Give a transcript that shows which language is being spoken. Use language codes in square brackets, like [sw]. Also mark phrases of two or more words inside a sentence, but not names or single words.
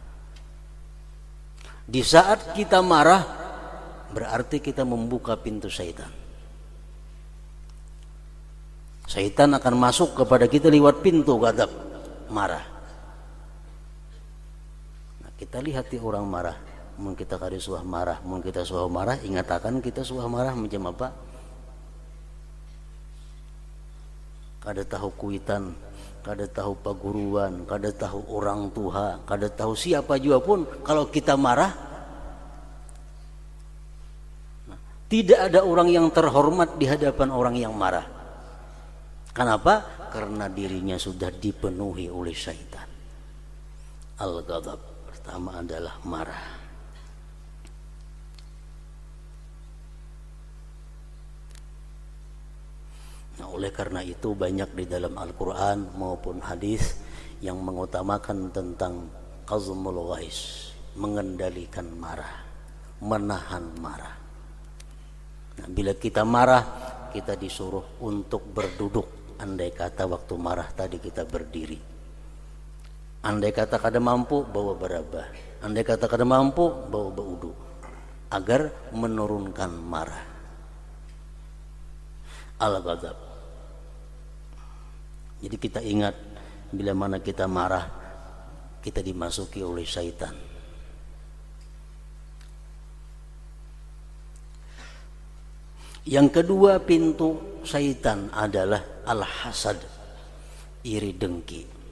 [id] Di saat kita marah, berarti kita membuka pintu syaitan. Syaitan akan masuk kepada kita lewat pintu ghadab, marah. Nah, kita lihat orang marah, [bjn] mun kita kada suah marah, mun kita suah marah, ingatakan kita suah marah macam apa? Kada tahu kuitan, kada tahu paguruan, kada tahu orang tua, kada tahu [id] siapa juga pun, kalau kita marah, tidak ada orang yang terhormat di hadapan orang yang marah. Kenapa? Karena dirinya sudah dipenuhi oleh syaitan. Al-ghadab pertama adalah marah. Nah, oleh karena itu banyak di dalam Al-Quran maupun hadis yang mengutamakan tentang [ar] qazmul ghais, [id] mengendalikan marah, menahan marah. Nah, bila kita marah, kita disuruh untuk berduduk. Andai kata waktu marah tadi kita berdiri. Andai kata [bjn] kada mampu, bawa berabah. [id] Andai kata [bjn] kada mampu, bawa baudu, [id] agar menurunkan marah. Al-ghadab. Jadi kita ingat, bila mana kita marah, kita dimasuki oleh syaitan. Yang kedua pintu syaitan adalah al-hasad, iri dengki.